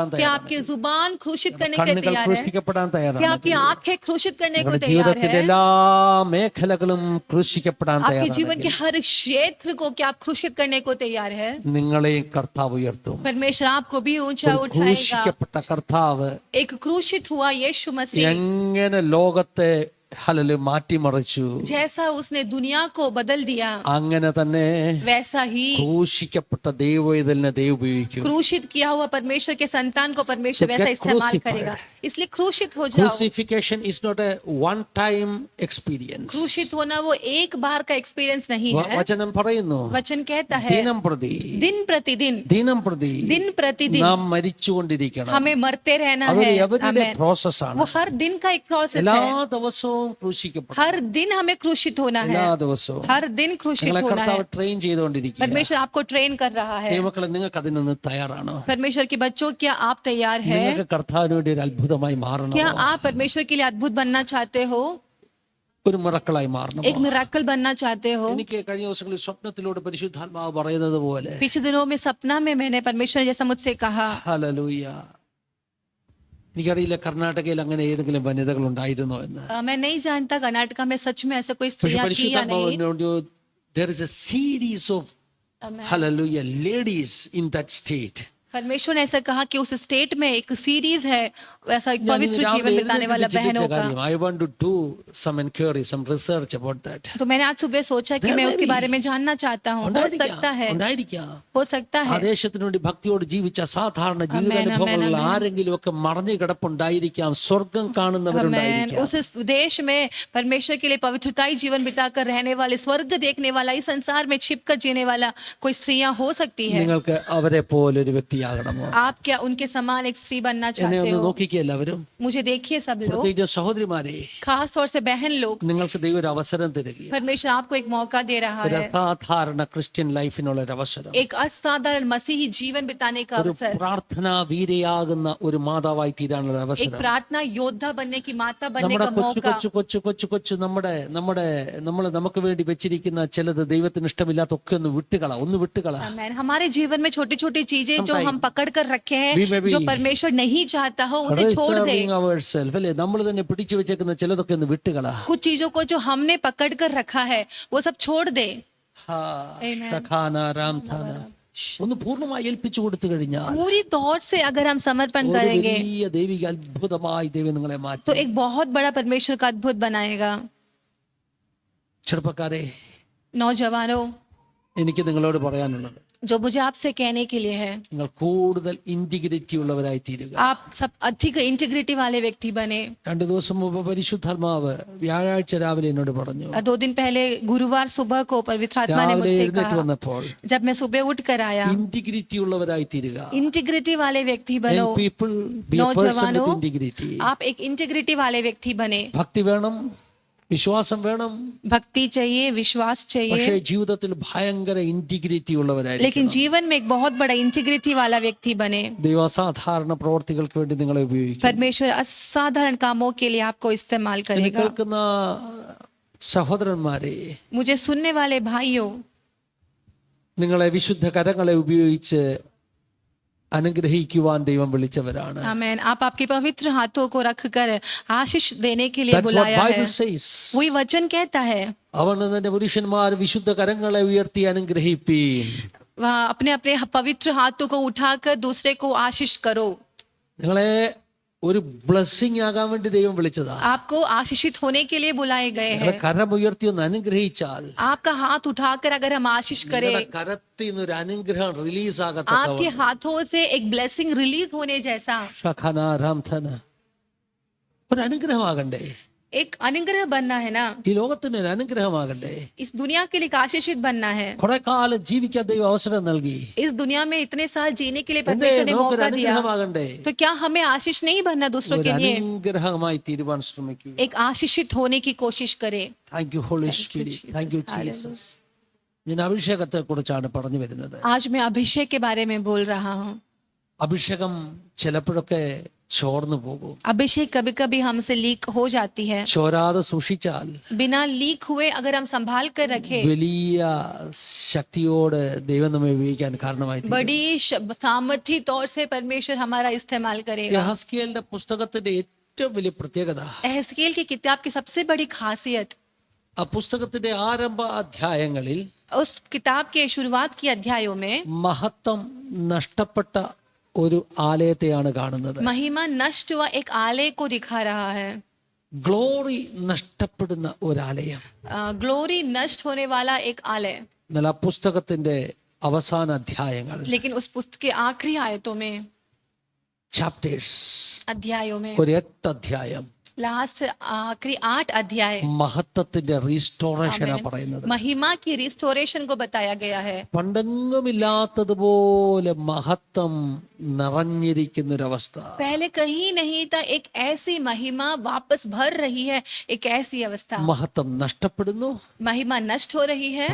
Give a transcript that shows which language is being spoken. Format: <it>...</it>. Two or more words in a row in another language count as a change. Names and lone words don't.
<hi>क्या</hi> <ml>തയ്യാറാണ്.</ml> <hi>आपकी जुबान क्रूशित करने के लिए</hi> <ml>കണ്ണുകൾ</ml> <hi>तैयार है?</hi> <ml>ക്രൂശിക്കപ്പെടാൻ</ml> <hi>क्या</hi> <ml>തയ്യാറാണ്.</ml> <hi>आपकी आंखें क्रूशित करने को</hi> <ml>നിങ്ങളുടെ</ml> <hi>तैयार</hi> <ml>ജീവിതത്തിന്റെ</ml> <hi>है?</hi> <ml>എല്ലാ മേഖലകളും ക്രൂശിക്കപ്പെടാൻ</ml> <hi>आपके जीवन के</hi> <ml>തയ്യാറാണ്.</ml> <hi>हर क्षेत्र को क्या आप क्रूशित करने को तैयार है?</hi> <ml>നിങ്ങളെയും കർത്താവ് ഉയർത്തും.</ml> <hi>परमेश्वर आपको भी ऊंचा</hi> <ml>ഒരു</ml> <hi>उठाएगा।</hi> <ml>ക്രൂശിക്കപ്പെട്ട കർത്താവ്</ml> <hi>एक क्रूशित हुआ यीशु मसीह,</hi> <ml>എങ്ങനെ ലോകത്തെ ഹല്ലേലൂയ മാറ്റിമറിച്ചു,</ml> <hi>जैसा उसने दुनिया को बदल दिया,</hi> <ml>അങ്ങനെ തന്നെ</ml> <hi>वैसा ही</hi> <ml>ക്രൂശിക്കപ്പെട്ട ദൈവവേദലിനെ ദൈവം ഉപയോഗിക്കും.</ml> <hi>क्रूशित किया हुआ परमेश्वर के संतान को परमेश्वर</hi> <en>So</en> <hi>वैसा</hi> <en>get</en> <hi>इस्तेमाल</hi> <en>crucified.</en> <hi>करेगा। इसलिए क्रूशित हो जाओ।</hi> <en>Crucifixion is not a one time experience.</en> <hi>क्रूशित होना वो एक बार का एक्सपीरियंस नहीं है।</hi> <ml>വചനം പറയുന്നു,</ml> <hi>वचन कहता है</hi> <ml>ദിനം പ്രതി</ml> <hi>दिन प्रतिदिन,</hi> <ml>ദിനം പ്രതി</ml> <hi>दिन प्रतिदिन</hi> <ml>നാം മരിച്ചുകൊണ്ടിരിക്കണം.</ml> <hi>हमें मरते रहना</hi> <ml>അതൊരു</ml> <hi>है।</hi> <ml>എവരിഡേ</ml> <en>Amen.</en> <ml>പ്രോസസ്സാണ്.</ml> <hi>वो हर दिन का एक प्रोसेस</hi> <ml>എല്ലാ</ml> <hi>है।</hi> <ml>ദിവസവും ക്രൂശിക്കപ്പെടും.</ml> <hi>हर दिन हमें क्रूशित होना है।</hi> <ml>എല്ലാ ദിവസവും</ml> <hi>हर दिन क्रूशित</hi> <ml>നിങ്ങളെ</ml> <hi>होना है।</hi> <ml>കർത്താവ് ട്രെയിൻ ചെയ്തുകൊണ്ടിരിക്കുക.</ml> <hi>परमेश्वर आपको ट्रेन कर रहा है।</hi> <ml>ദൈവമക്കളെ, നിങ്ങൾക്ക് അതിനൊന്ന് തയ്യാറാണോ?</ml> <hi>परमेश्वर के बच्चों, क्या आप तैयार है?</hi> <ml>നിങ്ങൾക്ക് കർത്താവിന് വേണ്ടി ഒരു അത്ഭുതമായി മാറണം.</ml> <hi>क्या आप परमेश्वर के लिए अद्भुत बनना चाहते हो?</hi> <ml>ഒരു മിറക്കിളായി മാറണം.</ml> <hi>एक मिराकल बनना चाहते हो?</hi> <ml>എനിക്ക് കഴിഞ്ഞ ദിവസങ്ങളിൽ സ്വപ്നത്തിലൂടെ പരിശുദ്ധാത്മാവ് പറയുന്നത് പോലെ,</ml> <hi>पिछले दिनों में सपना में मैंने परमेश्वर जैसा मुझसे कहा।</hi> <ml>ഹല്ലേലൂയ, എനിക്കറിയില്ല കർണാടകയിൽ അങ്ങനെ ഏതെങ്കിലും വനിതകൾ ഉണ്ടായിരുന്നോ എന്ന്.</ml> <hi>मैं नहीं जानता कर्नाटका में सच में ऐसा कोई</hi> <ml>പക്ഷെ</ml> <hi>स्त्रियां थी या</hi> <ml>പരിശുദ്ധാത്മാവ്</ml> <hi>नहीं।</hi> <ml>എന്നോട്,</ml> <en>there is a series of hallelujah ladies in that state.</en> <hi>परमेश्वर ने ऐसा कहा कि उस स्टेट में एक सीरीज है, ऐसा एक</hi> <ml>ഞാൻ</ml> <hi>पवित्र</hi> <ml>ഇന്ന്</ml> <hi>जीवन</hi> <ml>രാവിലെ</ml> <hi>बिताने</hi> <ml>എഴുന്നേറ്റ്</ml> <hi>वाला</hi> <ml>ചിന്തിച്ച</ml> <hi>बहनों का।</hi> <ml>കാര്യം,</ml> <en>I want to do some inquiry, some research about that.</en> <hi>तो मैंने आज सुबह सोचा कि</hi> <en>There</en> <hi>मैं</hi> <en>may</en> <hi>उसके</hi> <en>be.</en> <hi>बारे में जानना चाहता हूँ। हो सकता है,</hi> <ml>ഉണ്ടായിരിക്കാം.</ml> <hi>हो सकता</hi> <ml>ആ</ml> <hi>है।</hi> <ml>ദേശത്തിന് വേണ്ടി ഭക്തിയോട് ജീവിച്ച സാധാരണ ജീവിതാനുഭവങ്ങളുള്ള</ml> <en>amen.</en> <ml>ആരെങ്കിലും ഒക്കെ മറഞ്ഞു കിടപ്പുണ്ടായിരിക്കാം. സ്വർഗം</ml> <en>Amen.</en> <ml>കാണുന്നവരുണ്ടായിരിക്കാം.</ml> <hi>उस देश में परमेश्वर के लिए पवित्रताई जीवन बिताकर रहने वाले, स्वर्ग देखने वाला, इस संसार में छिपकर जीने वाला कोई स्त्रियां हो सकती है।</hi> <ml>നിങ്ങൾക്ക് അവരെ പോലെ ഒരു വ്യക്തിയാകണമോ?</ml> <hi>आप क्या उनके समान एक स्त्री बनना</hi> <ml>എന്നെ</ml> <hi>चाहते</hi> <ml>ഒന്ന്</ml> <hi>हो?</hi> <ml>നോക്കിക്കുക എല്ലാവരും.</ml> <hi>मुझे देखिए सब लोग,</hi> <ml>പ്രത്യേകിച്ച് സഹോദരിമാരെ,</ml> <hi>खास तौर से बहन लोग,</hi> <ml>നിങ്ങൾക്ക് ദൈവം ഒരു അവസരം തരിക.</ml> <hi>परमेश्वर आपको एक मौका दे रहा</hi> <ml>ഒരു</ml> <hi>है,</hi> <ml>അസാധാരണ ക്രിസ്ത്യൻ ലൈഫിനുള്ള ഒരു അവസരം.</ml> <hi>एक असाधारण मसीही जीवन बिताने का</hi> <ml>ഒരു</ml> <hi>अवसर,</hi> <ml>പ്രാർത്ഥനാ വീരയാകുന്ന ഒരു മാതാവായി തീരാനുള്ള</ml> <hi>एक</hi> <ml>അവസരം.</ml> <hi>प्रार्थना योद्धा बनने की, माता बनने</hi> <ml>നമ്മുടെ</ml> <hi>का</hi> <ml>കൊച്ചു</ml> <hi>मौका।</hi> <ml>കൊച്ചു കൊച്ചു കൊച്ചു കൊച്ചു നമ്മൾ നമുക്ക് വേണ്ടി വെച്ചിരിക്കുന്ന ചിലത് ദൈവത്തിന് ഇഷ്ടമില്ലാത്ത ഒക്കെ ഒന്ന് വിട്ടുകള.</ml> <en>Amen.</en> <hi>हमारे जीवन में छोटी छोटी चीजें जो</hi> <en>Sometime</en> <hi>हम पकड़ कर रखे</hi> <en>we may</en> <hi>हैं,</hi> <en>be</en> <hi>जो परमेश्वर नहीं चाहता हो, उन्हें छोड़ दे।</hi> <ml>അല്ലേ, നമ്മൾ തന്നെ പിടിച്ചു വെച്ചേക്കുന്ന ചിലതൊക്കെ ഒന്ന് വിട്ടുകള.</ml> <hi>कुछ चीजों को जो हमने पकड़ कर रखा है वो सब छोड़ दे।</hi> <ml>ഒന്ന് പൂർണ്ണമായി ഏൽപ്പിച്ചു കൊടുത്തു കഴിഞ്ഞാൽ</ml> <hi>पूरी तौर से अगर हम समर्पण</hi> <ml>ഒരു</ml> <hi>करेंगे</hi> <ml>വലിയ ദൈവിക അത്ഭുതമായി ദൈവം നിങ്ങളെ</ml> <hi>तो</hi> <ml>മാറ്റും.</ml> <hi>एक बहुत बड़ा परमेश्वर का अद्भुत बनाएगा।</hi> <ml>ചെറുപ്പക്കാരെ,</ml> <hi>नौजवानों,</hi> <ml>എനിക്ക് നിങ്ങളോട് പറയാനുള്ളത്,</ml> <hi>जो मुझे आपसे कहने के लिए है,</hi> <ml>നിങ്ങൾ കൂടുതൽ ഇന്റഗ്രിറ്റി ഉള്ളവരായി തീരുക.</ml> <hi>आप सब अधिक इंटीग्रिटी वाले व्यक्ति बने।</hi> <ml>2 ദിവസം മുമ്പ് പരിശുദ്ധാത്മാവ് വ്യാഴാഴ്ച രാവിലെ എന്നോട് പറഞ്ഞു.</ml> <hi>2 दिन पहले गुरुवार सुबह को पवित्र आत्मा ने</hi> <ml>രാവിലെ</ml> <hi>मुझसे</hi> <ml>എഴുന്നേറ്റ്</ml> <hi>कहा,</hi> <ml>വന്നപ്പോൾ</ml> <hi>जब मैं सुबह उठ कर आया,</hi> <ml>ഇന്റഗ്രിറ്റി ഉള്ളവരായി തീരുക.</ml> <hi>इंटीग्रिटी वाले व्यक्ति बनो।</hi> <en>Young people, be a person with</en> <hi>नौजवानों,</hi> <en>integrity.</en> <hi>आप एक इंटीग्रिटी वाले व्यक्ति बने।</hi> <ml>ഭക്തി വേണം, വിശ്വാസം വേണം,</ml> <hi>भक्ति चाहिए, विश्वास चाहिए,</hi> <ml>പക്ഷേ ജീവിതത്തിൽ ഭയങ്കര ഇന്റഗ്രിറ്റി ഉള്ളവരായിരിക്കും.</ml> <hi>लेकिन जीवन में एक बहुत बड़ा इंटीग्रिटी वाला व्यक्ति बने.</hi> <ml>ദൈവ അസാധാരണ പ്രവർത്തികൾക്ക് വേണ്ടി നിങ്ങളെ ഉപയോഗിക്കും.</ml> <hi>परमेश्वर असाधारण कामों के लिए आपको इस्तेमाल</hi> <ml>എന്നെ</ml> <hi>करेगा.</hi> <ml>കേൾക്കുന്ന സഹോദരന്മാരെ,</ml> <hi>मुझे सुनने वाले भाइयों,</hi> <ml>നിങ്ങളെ വിശുദ്ധ കരങ്ങളെ ഉപയോഗിച്ച് അനുഗ്രഹിക്കുവാൻ ദൈവം വിളിച്ചവരാണ്.</ml> <hi>आमेन. आप आपके पवित्र हाथों को रखकर आशीष देने के लिए</hi> <en>That's what</en> <hi>बुलाया है.</hi> <en>Bible says.</en> <hi>वही वचन कहता है.</hi> <ml>അവൻ തന്റെ പുരുഷന്മാർ വിശുദ്ധ കരങ്ങളെ ഉയർത്തി അനുഗ്രഹിപ്പീൻ.</ml> <hi>वह अपने अपने पवित्र हाथों को उठाकर दूसरे को आशीष करो.</hi> <ml>നിങ്ങളെ ഒരു ബ്ലെസ്സിങ് ആകാൻ വേണ്ടി ദൈവം വിളിച്ചതാ.</ml> <hi>आपको आशीषित होने के लिए बुलाए गए</hi> <ml>നിങ്ങളെ</ml> <hi>हैं.</hi> <ml>കരം ഉയർത്തി ഒന്ന് അനുഗ്രഹിച്ചാൽ</ml> <hi>आपका हाथ उठाकर अगर हम आशीष करें,</hi> <ml>നിങ്ങളുടെ കരത്തിൽ നിന്ന് ഒരു അനുഗ്രഹം റിലീസ് ആകത്തക്ക</ml> <hi>आपके हाथों से एक</hi> <en>blessing release</en> <hi>होने जैसा</hi> <ml>ഒരു അനുഗ്രഹമാകണ്ടേ?</ml> <hi>एक अनुग्रह बनना है ना.</hi> <ml>ഈ ലോകത്തിന് ഒരു അനുഗ്രഹമാകണ്ടേ?</ml> <hi>इस दुनिया के लिए एक आशीषित बनना है.</hi> <ml>കുറെ കാലം ജീവിക്കാൻ ദൈവം അവസരം നൽകി.</ml> <hi>इस दुनिया में इतने साल जीने के लिए</hi> <ml>എന്തേ</ml> <hi>परमेश्वर ने</hi> <ml>നമുക്കൊരു</ml> <hi>मौका दिया.</hi> <ml>അനുഗ്രഹമാകണ്ടേ?</ml> <hi>तो क्या हमें आशीष नहीं बनना दूसरों</hi> <ml>ഒരു</ml> <hi>के लिए?</hi> <ml>അനുഗ്രഹമായി തീരുവാൻ ശ്രമിക്കൂ.</ml> <hi>एक आशीषित होने की कोशिश करें.</hi> <en>Thank you Holy Spirit, thank you Jesus.</en> <ml>ഞാൻ അഭിഷേകത്തെ കുറിച്ചാണ് പറഞ്ഞു വരുന്നത്.</ml> <hi>आज मैं अभिषेक के बारे में बोल रहा हूँ.</hi> <ml>അഭിഷേകം ചിലപ്പോഴൊക്കെ ചോർന്നു പോകും.</ml> <hi>अभिषेक कभी कभी हमसे लीक हो जाती है.</hi> <ml>ചോരാതെ സൂക്ഷിച്ചാൽ</ml> <hi>बिना लीक हुए अगर हम संभाल कर रखें,</hi> <ml>വലിയ ശക്തിയോട് ദൈവം നമ്മെ ഉപയോഗിക്കാൻ കാരണമായി തീരും.</ml> <hi>बड़ी सामर्थ्य तौर से परमेश्वर हमारा इस्तेमाल करेगा.</hi> <ml>യഹസ്കേലിന്റെ പുസ്തകത്തിന്റെ ഏറ്റവും വലിയ പ്രത്യേകത,</ml> <hi>एहज़केल की किताब की सबसे बड़ी खासियत,</hi> <ml>ആ പുസ്തകത്തിന്റെ ആരംഭ അധ്യായങ്ങളിൽ</ml> <hi>उस किताब के शुरुआत की अध्यायों में</hi> <ml>മഹത്വം നഷ്ടപ്പെട്ട ഒരു ആലയത്തെയാണ് കാണുന്നത്.</ml> <hi>महिमा नष्ट हुआ एक आलय को दिखा रहा है.</hi> <ml>ഗ്ലോറി നഷ്ടപ്പെടുന്ന ഒരാലയം.</ml> <hi>ग्लोरी नष्ट होने वाला एक आलय.</hi> <ml>എന്നാൽ ആ പുസ്തകത്തിന്റെ അവസാന അധ്യായങ്ങൾ,</ml> <hi>लेकिन उस पुस्तक के आखिरी आयतों में,</hi> <ml>ചാപ്റ്റേഴ്സ്,</ml> <hi>अध्यायों में,</hi> <ml>ഒരു 8 അധ്യായം</ml> <hi>लास्ट आखिरी 8 अध्याय</hi> <ml>മഹത്വത്തിന്റെ റീസ്റ്റോറേഷനാ പറയുന്നത്.</ml> <hi>महिमा की रिस्टोरेशन को बताया गया है.</hi> <ml>പണ്ടെങ്ങുമില്ലാത്തതുപോലെ മഹത്വം നിറഞ്ഞിരിക്കുന്നൊരവസ്ഥ.</ml> <hi>पहले कहीं नहीं था, एक ऐसी महिमा वापस भर रही है. एक ऐसी अवस्था,</hi> <ml>മഹത്വം നഷ്ടപ്പെടുന്നു,</ml> <hi>महिमा नष्ट हो रही है.</hi>